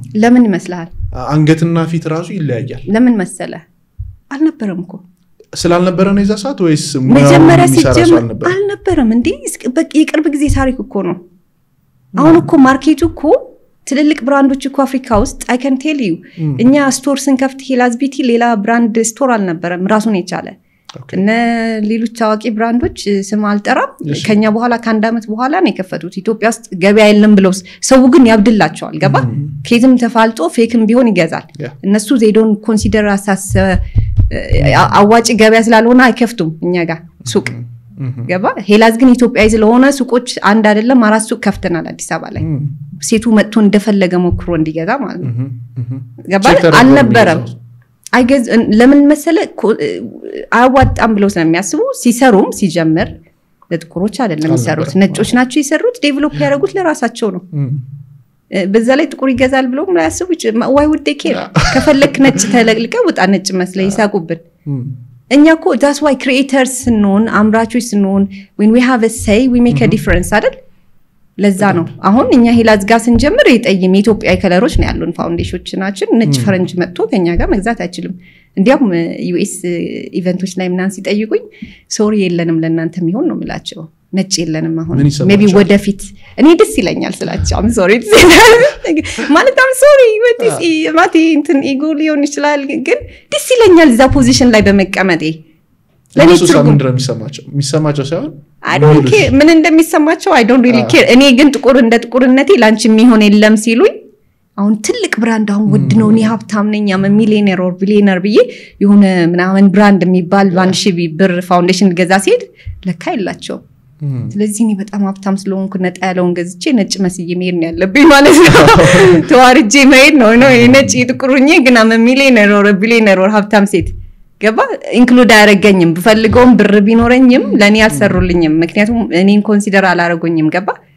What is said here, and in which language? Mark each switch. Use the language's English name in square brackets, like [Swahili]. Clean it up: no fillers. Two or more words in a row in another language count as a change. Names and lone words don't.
[Amharic] ለምን ይመስላል አንገትና ፊት ራሱ ይለያያል ለምን መሰለ አልነበረም እኮ ስላልነበረ ነው ይዛሳት ወይስ መጀመሪያ ሲጀምር አልነበረም እንዴ በቃ የቅርብ ጊዜ ታሪክ እኮ ነው አሁን እኮ ማርኬቱ እኮ ትልልቅ ብራንዶች እኮ አፍሪካ ውስጥ [English] I can tell you [Amharic] እኛ ስቶር ስንከፍት ሄላዝ ቢቲ ሌላ ብራንድ ስቶር አልነበረም ራሱን የቻለ እና ሌሎች ታዋቂ ብራንዶች ስም አልጠራም ከኛ በኋላ ከአንድ አመት በኋላ ነው የከፈቱት ኢትዮጵያ ውስጥ ገበያ የለም ብለው ሰው ግን ያብድላቸዋል ገባ ከየትም ተፋልጦ ፌክም ቢሆን ይገዛል እነሱ [English] they don't consider [Amharic] አዋጭ ገበያ ስላልሆነ አይከፍቱም እኛ ጋር ሱቅ ገባ ሄላዝ ግን ኢትዮጵያዊ ስለሆነ ሱቆች አንድ አይደለም 4 ሱቅ ከፍተናል አዲስ አበባ ላይ ሴቱ መጥቶ እንደፈለገ ሞክሮ እንዲገዛ ማለት ነው ገባ አልነበረም አይገዝ ለምን መሰለ አዋጣም ብለው ስለሚያስቡ ሲሰሩም ሲጀምር ለጥቁሮች አይደለም የሚሰሩት ነጮች ናቸው ይሰሩት ዴቨሎፕ ያደርጉት ለራሳቸው ነው በዛ ላይ ጥቁር ይገዛል ብለው ማያስቡ [English] why would they care [Amharic] ከፈለክ ነጭ ተለቅልቀ ወጣ ነጭ መስለ ይሳቁብን እኛ እኮ [English] that's why creators [Amharic] ስንሆን አምራቾች ስንሆን [English] when we have a say we make a difference [Amharic] አይደል ለዛ ነው አሁን እኛ ሄላዝ ጋር ስንጀምር የጠይም ኢትዮጵያዊ ከለሮች ነው ያሉን ፋውንዴሽኖች ናቸው ነጭ ፈረንጅ መጥቶ ከኛ ጋር መግዛት አይችልም እንዲያም ዩኤስ ኢቨንቶች ላይ ምናን ሲጠይቁኝ ሶሪ የለንም ለእናንተ የሚሆን ነው ምላቸው ነጭ የለንም አሁን ሜቢ ወደፊት እኔ ደስ ይለኛል ስላቸው [English] I'm sorry [Amharic] ማለት [English] I'm sorry [Amharic] ማቲ እንትን ኢጎ ሊሆን ይችላል ግን ደስ ይለኛል እዛ ፖዚሽን ላይ በመቀመጤ ለኔ ትርጉም የሚሰማቸው ሳይሆን [English] I don't care [Amharic] ምን እንደሚሰማቸው [English] I don't really care [Amharic] እኔ ግን ጥቁር እንደ ጥቁርነቴ ላንቺ የሚሆን የለም ሲሉኝ አሁን ትልቅ ብራንድ አሁን ውድ ነው እኔ ሀብታም ነኝ [English] I'm millionaire or billionaire [Amharic] ብዬ የሆነ ምናምን ብራንድ የሚባል 1000 ብር ፋውንዴሽን ገዛ ሲሄድ ለካ ይላቸው ስለዚህ እኔ በጣም ሀብታም ስለሆንኩ ነጣ ያለውን ገዝቼ ነጭ መስዬ መሄድ ነው ያለብኝ ማለት ነው ተዋርጄ መሄድ ነው ነጭ ጥቁርኝ ግን [English] I'm millionaire or billionaire or [Amharic] ሀብታም ሴት ገባ ኢንክሉድ አያረጋኝም በፈልገውም ብር ቢኖረኝም ለኔ ያልሰሩልኝም ምክንያቱም እኔን ኮንሲደር አላረጋኝም ገባ